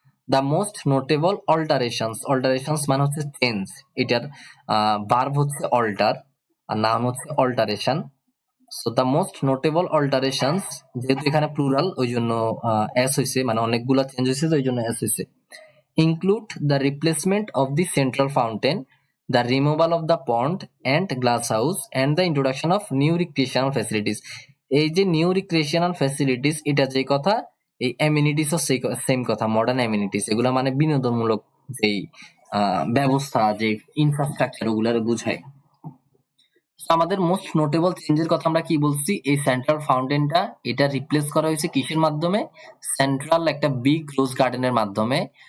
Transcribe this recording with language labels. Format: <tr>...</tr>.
<en>the most notable alterations</en> <bn>মানে হচ্ছে change, এটার ভার্ব হচ্ছে অল্টার আর নাম হচ্ছে alteration. So</bn> <en>the most notable alterations,</en> <bn>যেহেতু এখানে প্লুরাল ওই জন্য এস হয়েছে, মানে অনেকগুলা চেঞ্জ হয়েছে তো ওই জন্য এস হয়েছে।</bn> <en>include the replacement of the central fountain, the removal of the pond and glass house, and the introduction of new recreational facilities.</en> <bn>এই যে নিউ রিক্রিয়েশনাল ফ্যাসিলিটিস, এটা যে কথা, এই অ্যামিনিটিসও সেম কথা, মডার্ন অ্যামিনিটিস, এগুলো মানে বিনোদনমূলক যেই ব্যবস্থা, যে ইনফ্রাস্ট্রাকচার, ওগুলার বোঝায়। আমাদের মোস্ট নোটেবল চেঞ্জের কথা আমরা কি বলছি, এই সেন্ট্রাল ফাউন্টেনটা এটা রিপ্লেস করা হয়েছে কিসের মাধ্যমে, সেন্ট্রাল একটা বিগ রোজ গার্ডেনের মাধ্যমে।</bn>